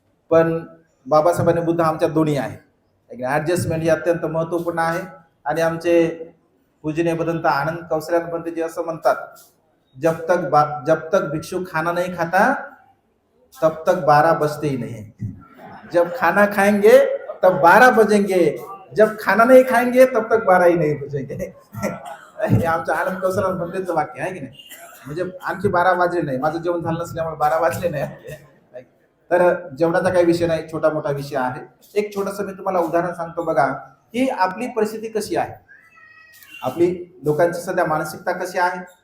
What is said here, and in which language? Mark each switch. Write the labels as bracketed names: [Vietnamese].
[Marathi] पण बाबासाहेब आणि बुद्ध आमच्या दोन्ही आहे. ऍडजस्टमेंट ही अत्यंत महत्वपूर्ण आहे. आणि आमचे पूजनीय बदंत आनंद कौशल्यान पंतजी असं म्हणतात, [Hindi] जब तक भिक्षु खाना नहीं खाता तब तक 12 बजते ही नहीं. जब खाना खाएंगे तब 12 बजेंगे, जब खाना नहीं खाएंगे तब तक 12 ही नहीं बजेंगे. [Marathi] हे आमच्या आनंद कौशल्यान पंतजीचं वाक्य आहे की नाही? म्हणजे आणखी 12 वाजले नाही, माझं जेवण झालं नसल्यामुळे 12 वाजले नाही. तर जेवणाचा काही विषय नाही, छोटा मोठा विषय आहे. एक छोटस मी तुम्हाला उदाहरण सांगतो. बघा की आपली परिस्थिती कशी आहे, आपली लोकांची सध्या मानसिकता कशी आहे.